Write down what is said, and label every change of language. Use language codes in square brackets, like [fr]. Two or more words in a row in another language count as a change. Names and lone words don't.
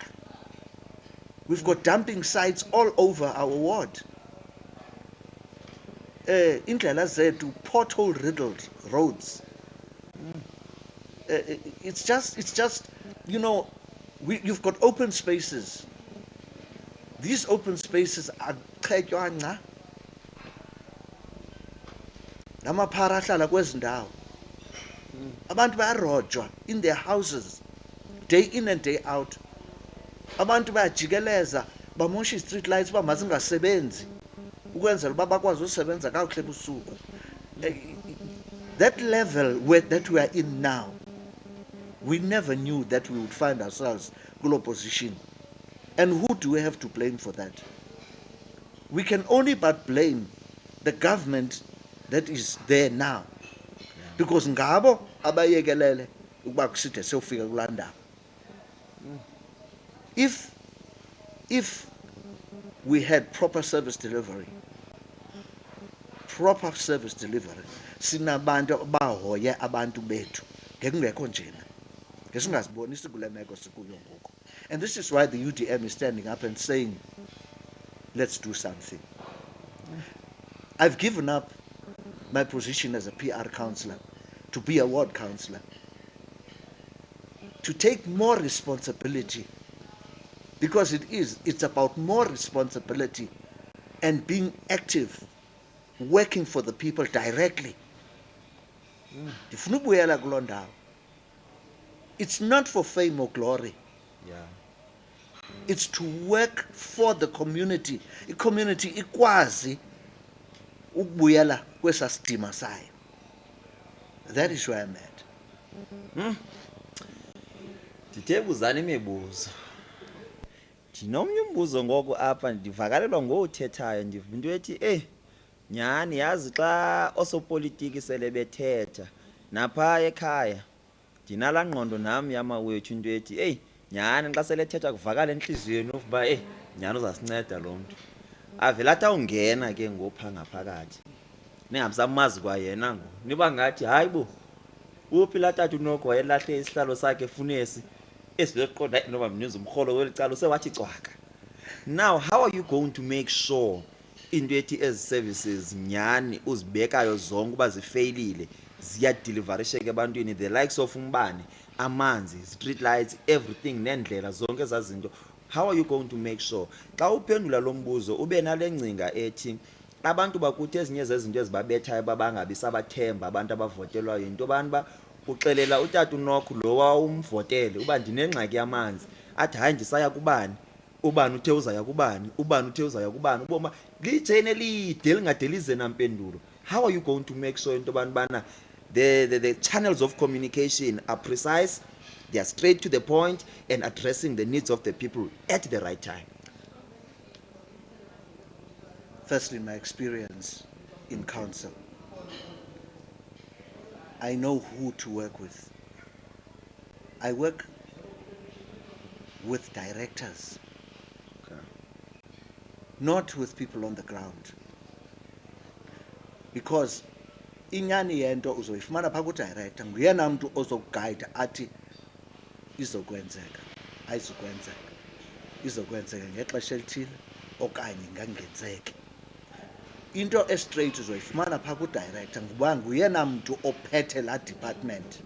[en] We've got dumping sites all over our ward. [xh] Indlela zethu [en] pothole riddled roads. It's just you know, you've got open spaces. These open spaces are [xh] qhetywa nca. Namaphara ahlala kwezi ndawo. Abantu bayarojwa [en] in their houses day in and day out. [xh] Abantu bayajikeleza bamosha [en] i-street lights [xh] uba mazingasebenzi ukwenzela uba bakwazi usebenza kakuhle busuku. [en] That level that we are in now, we never knew that we would find ourselves in position. And who do we have to blame for that? We can only but blame the government that is there now. [xh] Because ngabo abayekelele ukuba kuside siyofika kulaa ndawo. [en] If we had proper service delivery, [xh] sinabantu bahoye abantu bethu ngekungekho njena ngesingazibonisi kule meko sikuyo ngoku. [en] And this is why the UDM is standing up and saying, let's do something. I've given up my position as a PR councillor to be a ward councillor, to take more responsibility, because it's about more responsibility and being active, working for the people directly. [xh] Ndifuna ubuyela kuloo ndawo. [en] It's not for fame or glory. Yeah. It's to work for the community. [xh] I-community ikwazi ukubuyela kwesa sidima sayo. [en] That is where I'm at. [xh] Ndithe buzana imibuzo. Ndinomnye umbuzo ngoku apha ndivakalelwa ngothethayo ndiva into ethi nyani yazi xa osopolitiki sele bethetha napha ekhaya ndinala ngqondo nami yamawethu into ethi nyani xa sele ethetha kuvakala enhliziyweni uba nyani uzasinceda lo mntu avela athi awungena ke ngopha ngaphakathi ningamsamazi kwayena ngo niba ngathi hayi bo uphi la tata uNoko wayelahle isihlalo sakhe funesi esiqonda noma mninzi umkholo welicala usewathi cwaka. [en] Now how are you going to make sure [xh] into ethi ezi services nyani uzibekayo zonke uba zifailile ziyadeliverisheke ebantwini, [en] the likes of [xh] umbane, amanzi, [en] street lights, everything, [xh] nendlela zonke ezazinto? [en] How are you going to make sure [xh] xa uphendula lo mbuzo ube nale ngcinga ethi abantu bakuthi ezinye zezinto ezibabethayo babangabi sabathemba abantu abavotelwayo into bani ba uxelela utata uNoko lo wawumvotele uba ndinengxaki yamanzi athi hayi ndisaya kubani, ubani uthe uzaya kubani, ubani uthe uzaya kubani, uboma lijene elide elingade lize nampendulo. [en] How are you going to make sure [xh] into bana [en] the channels of communication are precise, they are straight to the point and addressing the needs of the people at the right time? Firstly, my experience in council. I know who to work with. I work with directors, not with people on the ground. [xh] Because inyani yento uzoyifumana phaa ku-director nguyena mntu ozokuguide athi izokwenzeka, ayizukwenzeka, izokwenzeka ngexesha elithile okanye ingangenzeki. Into estraight uzoyifumana phaa ku-director ngoba nguyena mntu ophethe laa department.